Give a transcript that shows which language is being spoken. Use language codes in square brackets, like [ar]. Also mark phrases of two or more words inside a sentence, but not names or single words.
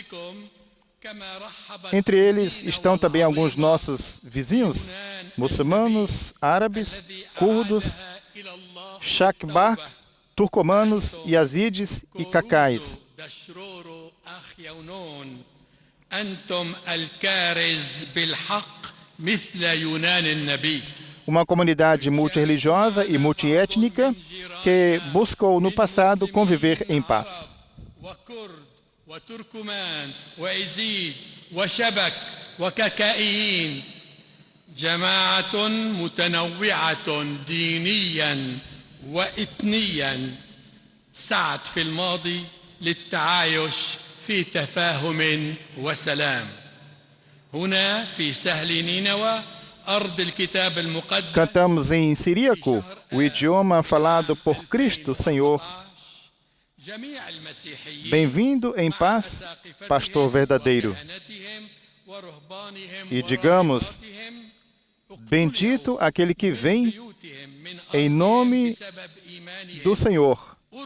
[pt] Entre eles estão também alguns nossos vizinhos, muçulmanos, árabes, curdos, Shakbah, turcomanos, yazidis e cacais. Uma comunidade multirreligiosa e multiétnica que buscou no passado conviver em paz. [ar] جماعة متنوعة دينيا وإثنيا سعت في الماضي للتعايش في تفاهم وسلام. هنا في سهل نينوى أرض الكتاب المقدس. [pt] Cantamos em siríaco, o idioma falado por Cristo, Senhor. Bem-vindo em paz, pastor verdadeiro. E digamos: bendito aquele que vem em nome do Senhor.